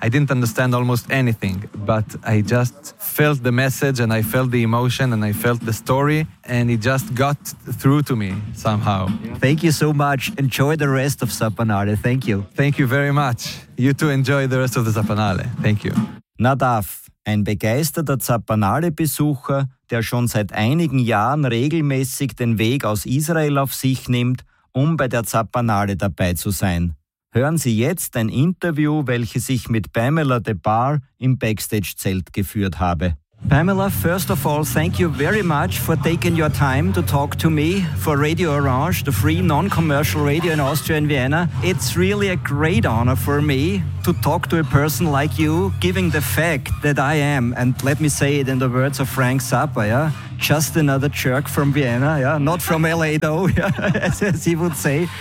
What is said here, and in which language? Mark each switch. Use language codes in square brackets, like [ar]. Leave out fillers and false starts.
[en] I didn't understand almost anything, but I just felt the message and I felt the emotion and I felt the story. And it just got through to me somehow. Thank you so much. Enjoy the rest of Zapanale. Thank you. Thank you very much. You too, enjoy the rest of the Zapanale. Thank you. [de] Nadav, ein begeisterter Zapanale-Besucher, der schon seit einigen Jahren regelmäßig den Weg aus Israel auf sich nimmt, um bei der Zapanale dabei zu sein. Hören Sie jetzt ein Interview, welches ich mit Pamela de Bar im Backstage-Zelt geführt habe. [en] Pamela, first of all, thank you very much for taking your time to talk to me for Radio Orange, the free non-commercial radio in Austria and Vienna. It's really a great honor for me to talk to a person like you, given the fact that I am, and let me say it in the words of Frank Zappa, yeah, just another jerk from Vienna, yeah, not from LA though, yeah, as he would say.